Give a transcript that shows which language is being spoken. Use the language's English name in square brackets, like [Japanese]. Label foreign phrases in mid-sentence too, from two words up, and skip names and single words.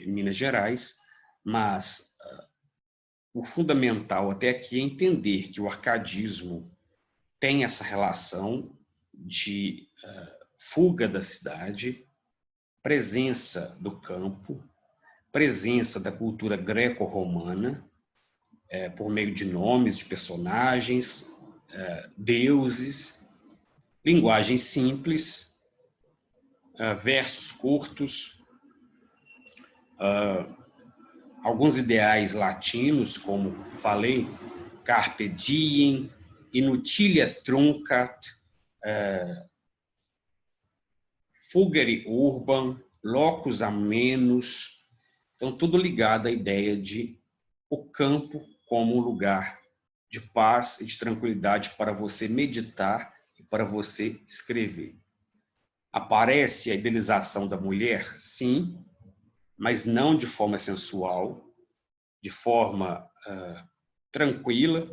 [Portuguese] Minas Gerais, mas o fundamental até aqui é entender que o arcadismo tem essa relação de fuga da cidade, presença do campo, presença da cultura greco-romana, por meio de nomes de personagens, deuses, linguagem simples, versos curtos, alguns ideais latinos, como falei, [Latin] carpe diem, inutilia truncat, fugere urbam, locus amenus. [Portuguese] Então, tudo ligado à ideia de o campo como um lugar de paz e de tranquilidade para você meditar e para você escrever. Aparece a idealização da mulher? Sim, mas não de forma sensual, de forma tranquila.